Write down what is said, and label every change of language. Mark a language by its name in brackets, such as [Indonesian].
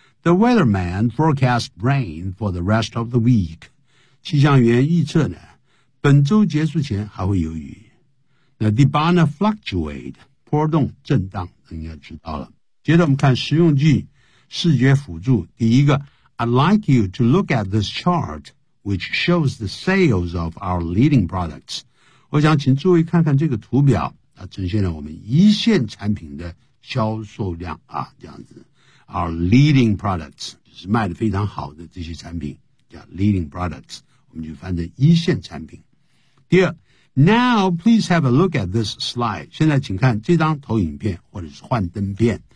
[English] The weatherman forecast rain for the rest of the week. [Chinese] 气象员预测呢本周结束前还会有雨。那第八呢 ,fluctuate, 波动震荡应该知道了。接着我们看实用句视觉辅助。第一个 [English] ,I'd like you to look at this chart, which shows the sales of our leading products. [Chinese] 我想请诸位看看这个图表，它呈现了我们一线产品的销售量啊，这样子。 [English] Our leading products, [Chinese] 就是卖得非常好的这些产品叫 leading products, 我们就翻成一线产品。第二 [English] ,Now please have a look at this slide. [Chinese] 现在请看这张投影片或者是幻灯片。